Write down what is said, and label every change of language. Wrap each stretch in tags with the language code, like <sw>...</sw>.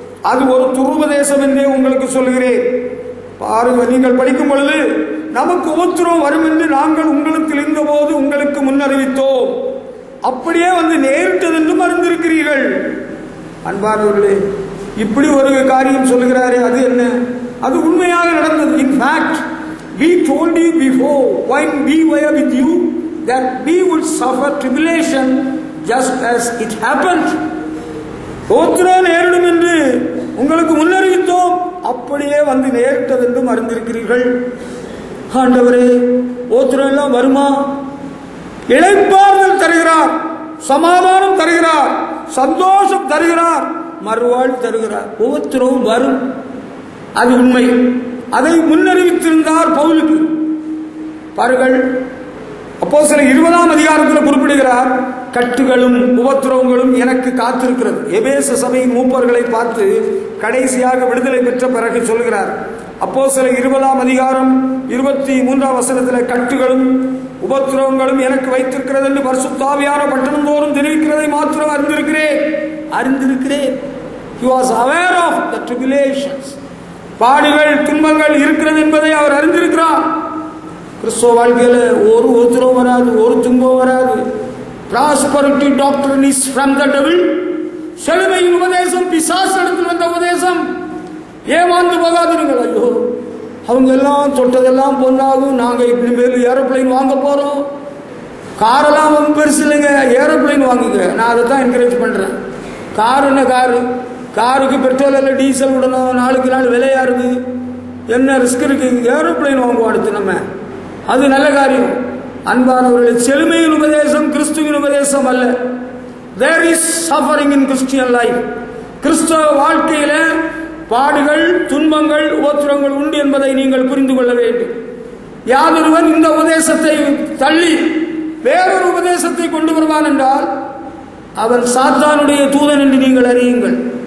<ta>அது ஒரு துருவதேசம் என்றே உங்களுக்கு சொல்கிறேன். பாருங்க, நீங்கள் படிக்கும் பொழுது நமக்கு உபத்திரம் வரும் என்று நாங்கள் உங்களுக்கு இருந்த போது உங்களுக்கு முன்னறிவித்தோம், அப்படியே வந்து நேரிட்டது என்றும் அறிந்திருக்கிறீர்கள். அன்பானவர்களே, இப்படி ஒரு காரியம் சொல்லுகிறாரே, அது என்ன? அது உண்மையாக நடந்தது.</ta> <en>In fact we told you before when we were with you that we would suffer tribulation just as it happened.</en> <ta>ஓத்திரம் நேரிடும் என்று உங்களுக்கு முன்னறிவித்தோம், அப்படியே வந்து நேரிட்டது என்றும் அறிந்திருக்கிறீர்கள். ஆண்டவரே, ஓத்திரம் எல்லாம் வருமா? இளைப்பாறுதல் தருகிறார், சமாதானம் தருகிறார், சந்தோஷம் தருகிறார், மறுவாழ்வு தருகிறார். ஓத்திரம் வரும், அது உண்மை. அதை முன்னறிவித்திருந்தார் பவுலுக்கு. பாருங்கள், அப்போஸ்தலர் 20ஆம் அதிகாரத்தில் குறிப்பிடுகிறார், கட்டுகளும் உபத்திரவங்களும் எனக்கு காத்திருக்கிறது. எபேசு சபையின் மூப்பர்களை பார்த்து கடைசியாக விடுதலை பெற்ற பிறகு சொல்கிறார். அப்போஸ்தலர் 20ஆம் அதிகாரம் 23ஆம் வசனத்தில் கட்டுகளும் உபத்திரவங்களும் எனக்கு வைத்திருக்கிறது என்று பரிசுத்த ஆவியானவர் பட்டணம் தோறும் தெரிவிக்கிறதை மாத்திரம் அறிந்திருக்கிறேன்.</ta> <en>He was aware of the tribulations.</en> <ta>பாடுகள், துன்பங்கள் இருக்கிறது என்பதை அவர் அறிந்திருக்கிறார். கிறிஸ்துவ வாழ்க்கையில் ஒரு உபத்திரவம் வராது, ஒரு துன்பம் வராது.</ta> <en>Prosperity doctrine is from the devil.</en> <ta>செழுமையின் உபதேசம் பிசாசு இடத்தில் வந்த உபதேசம். ஏமாந்து போகாதீர்கள். ஐயோ, அவங்க எல்லாம் தொட்டதெல்லாம் பொன்னாகும், நாங்க இப்படி மேலும் ஏரோப்ளைன் வாங்க போறோம். காரெல்லாம் பெருசு இல்லைங்க, ஏரோப்ளைன் வாங்குங்க. நான் அதை தான் என்கரேஜ் பண்றேன். கார் என்ன காரு? காருக்கு பெட்ரோல் இல்லை, டீசல் விடணும், நாளுக்கு நாள் விலையாருது, என்ன ரிஸ்க் இருக்கு? ஏரோப்ளைன் வாங்குவோம் அடுத்து நம்ம. அது நல்ல காரியம். அன்பானவர்கள், செழுமையின் உபதேசம் கிறிஸ்துவின் உபதேசம் அல்ல.</ta> <en>There is suffering in Christian life.</en> <ta>கிறிஸ்தவ வாழ்க்கையில பாடுகள், துன்பங்கள், உபத்திரங்கள் உண்டு என்பதை நீங்கள் புரிந்து கொள்ள வேண்டும். யாதொருவன் இந்த உபதேசத்தை தள்ளி வேறொரு உபதேசத்தை கொண்டு வருவான் என்றால் அவன் சாத்தானுடைய தூதன் என்று நீங்கள் அறியுங்கள்.</ta>